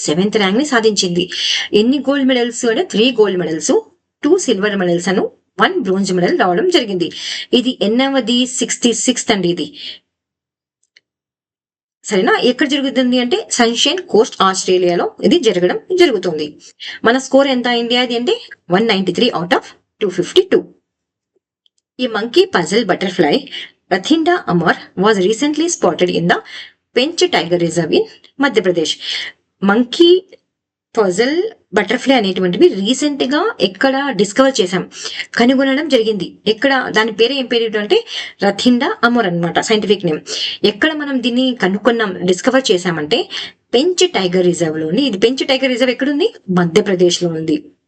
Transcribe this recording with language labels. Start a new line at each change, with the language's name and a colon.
Telugu: 7th rank ని సాధించింది. ఎన్ని గోల్డ్ మెడల్స్ అంటే 3 గోల్డ్ మెడల్స్, 2 సిల్వర్ మెడల్స్ అను 1 బ్రోంజ్ మెడల్ రావడం జరిగింది. ఇది ఎన్నవది? 66th అండి ఇది. సరేనా? ఎక్కడ జరుగుతుంది అంటే సన్షైన్ కోస్ట్ ఆస్ట్రేలియాలో ఇది జరుగుతుంది. మన స్కోర్ ఎంత ఇండియాది అంటే 193 out of 252.
English: A monkey puzzle butterfly Rathinda Amar was recently spotted in the Pench Tiger Reserve in Madhya Pradesh.
Telugu: Monkey puzzle butterfly అనేటువంటివి రీసెంట్ గా ఎక్కడ డిస్కవర్ చేశాం, కనుగొనడం జరిగింది. ఎక్కడ? దాని పేరు ఏం పేరు అంటే రథిండా అమోర్ అన్నమాట, సైంటిఫిక్ నేమ్. ఎక్కడ మనం దీన్ని కనుక్కున్నాం, డిస్కవర్ చేశామంటే పెంచ్ టైగర్ రిజర్వ్ లో ఉంది. ఇది పెంచ్ టైగర్ రిజర్వ్ ఎక్కడుంది? మధ్యప్రదేశ్ లో ఉంది.